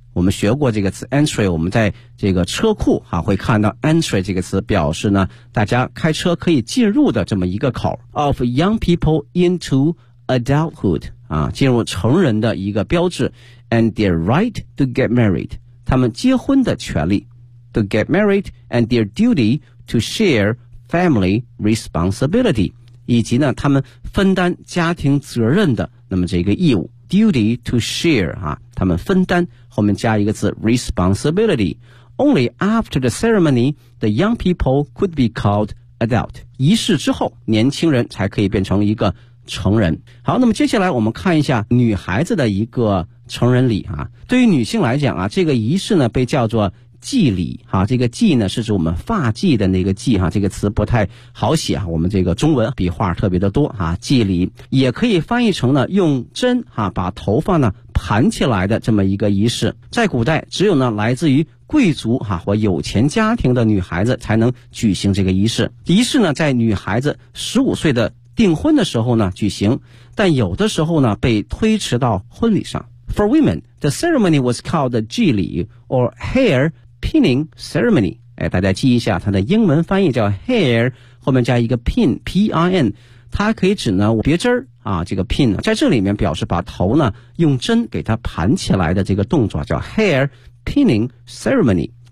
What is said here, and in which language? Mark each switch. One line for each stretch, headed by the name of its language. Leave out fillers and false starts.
Chinese: 我们学过这个词 entry， 我们在这个车库啊会看到 entry 这个词，表示呢大家开车可以进入的这么一个口
English: of young people into adulthood
Chinese: 啊，进入成人的一个标志
English: and their right to get married，
Chinese: 他们结婚的权利
English: to get married and their duty to share family responsibility，
Chinese: 以及呢他们分担家庭责任的那么这个义务。
English: Duty to share
Chinese: 啊，他们分担，后面加一个字 responsibility.
English: Only after the ceremony, the young people could be called adult.
Chinese: 仪式之后，年轻人才可以变成一个成人。好，那么接下来我们看一下女孩子的一个成人礼啊。对于女性来讲啊，这个仪式呢被叫做祭礼啊。这个祭呢是指我们发髻的那个祭啊，这个词不太好写啊，我们这个中文笔画特别的多啊。祭礼也可以翻译成呢用针啊把头发呢盘起来的这么一个仪式。在古代只有呢来自于贵族啊或有钱家庭的女孩子才能举行这个仪式。仪式呢在女孩子15岁的订婚的时候呢举行，但有的时候呢被推迟到婚礼上。
English: For women, the ceremony was called the 祭礼 or hair pinning ceremony.
Chinese: 哎，大家记一下，它的英文翻译叫 hair， 后面加一个 pin， P-I-N， 它可以指呢别针啊，这个 pin 在这里面表示把头呢用针给它盘起来的这个动作叫
English: hair pinning ceremony.